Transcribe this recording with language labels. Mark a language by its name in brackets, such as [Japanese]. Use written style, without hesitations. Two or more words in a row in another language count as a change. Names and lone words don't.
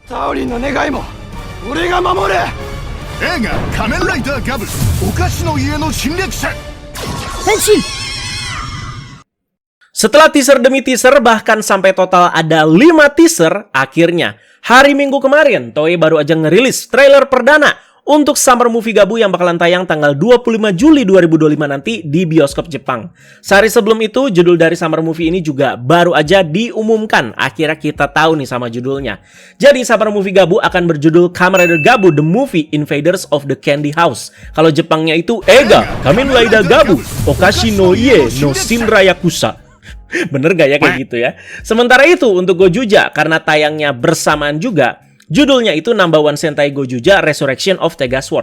[Japanese] タオリンの願いも俺が守る。映画「仮面ライダーガブお菓子の家の侵略者」 Henshin! [Indonesian] Setelah teaser demi teaser, bahkan sampai total ada 5 teaser, akhirnya hari Minggu kemarin, Toei baru aja ngerilis trailer perdana untuk Summer Movie Gabu yang bakalan tayang tanggal 25 Juli 2025 nanti di bioskop Jepang. Sehari sebelum itu, judul dari Summer Movie ini juga baru aja diumumkan. Akhirnya kita tahu nih sama judulnya. Jadi Summer Movie Gabu akan berjudul Kamen Rider Gabu The Movie Invaders of the Candy House. Kalau Jepangnya itu Ega Kamen Rider Gabu Okashi no Ie no Shinra Yakuza. Bener gak ya kayak gitu ya? Sementara itu untuk Gojuja, karena tayangnya bersamaan juga, judulnya itu Number One Sentai Gojuja Resurrection of Tega Sword.